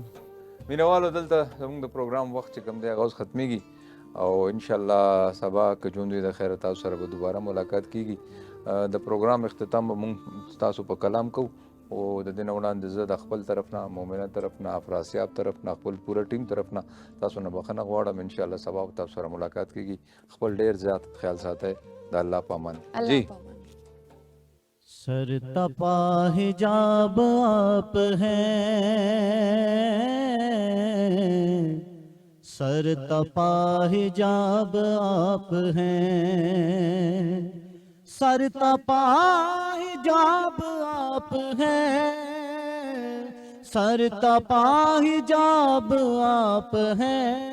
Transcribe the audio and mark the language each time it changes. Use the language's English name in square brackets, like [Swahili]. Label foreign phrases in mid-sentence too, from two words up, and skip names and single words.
[Pashto] مینوالو دلته زموږ د پروګرام وخت چې کوم دی هغه اوس ختمیږي او انشاءالله سبا که ژوند وي د خیره تاسو سره به دوباره ملاقات کیږي. د پروګرام اختتام به موږ تاسو په کلام کوو او د دې نه وړاندې زه د خپل طرف نه، مومنه طرف نه، افراسیاب طرف نه، خپل پوره ټیم طرف نه تاسو نه بخښنه غواړم. انشاءالله سبا به تاسو سره ملاقات کیږي. خپل ډېر زیات خیال ساتئ. د الله په امان. جی [Urdu] سر تپا حجاب آپ ہیں، سر تپا حجاب آپ ہیں، سر تپا حجاب آپ ہیں، سر تپا حجاب آپ ہیں،